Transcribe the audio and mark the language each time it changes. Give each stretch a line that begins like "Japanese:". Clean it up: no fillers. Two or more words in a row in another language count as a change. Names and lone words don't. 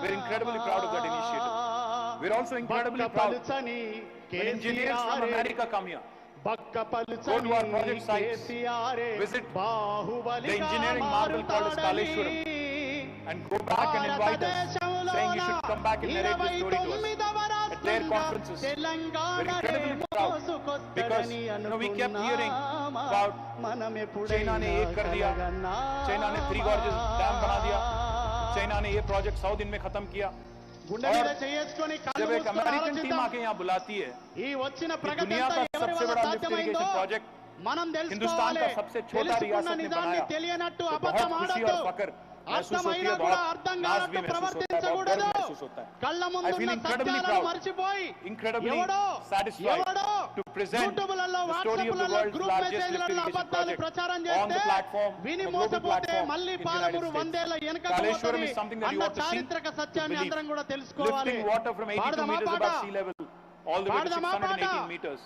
English: We're incredibly proud of that initiative. We're also incredibly proud when engineers from America come here, go to our project sites, visit the engineering marvel called as Kaleshwaram, and go back and invite us, saying you should come back and narrate the story to us at their conferences. We're incredibly proud because we kept hearing about
Hindi: China ने एक कर दिया, China ने 3 गॉर्जेस डैम बना दिया, China ने ये प्रोजेक्ट 100 दिन में खत्म किया. जब एक
English: American team
Hindi: आके यहाँ बुलाती है, दुनिया का सबसे बड़ा
English: lift irrigation project
Hindi: हिंदुस्तान का सबसे छोटा रियासत ने बनाया, तो बहुत खुशी और फक्र महसूस होती है, बहुत नाज भी महसूस होता है, बहुत गर्व महसूस होता है.
English: I feel incredibly proud, incredibly satisfied to present the story of the world's largest lift irrigation project on the platform, on the global platform in the United States. Kaleshwaram is something that you ought to see, to believe. Lifting water from 82 meters above sea level all the way to 618 meters.